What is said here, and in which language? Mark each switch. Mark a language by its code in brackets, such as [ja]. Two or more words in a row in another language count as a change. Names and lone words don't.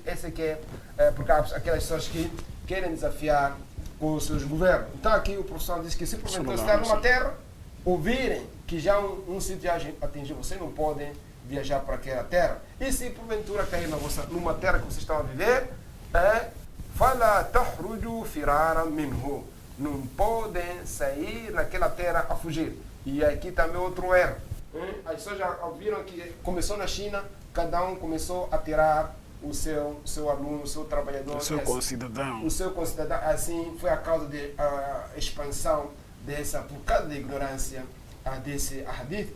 [pt] Esse que é porque há aquelas pessoas que querem desafiar com os seus governos. Então aqui o professor diz que se porventura estar numa terra, ouvirem que já um sítio já atingiu, vocês não podem viajar para aquela terra. E se porventura cair numa terra que vocês estão a viver, [ar] فَلَا تَخْرُجُوا فِرَارًا مِنْهُ, [pt] não podem sair naquela terra a fugir. E aqui também outro erro. As pessoas já viram que começou na China, cada um começou a tirar o seu aluno, o seu trabalhador, o seu concidadão. Assim foi a causa da expansão por causa da ignorância desse hadith.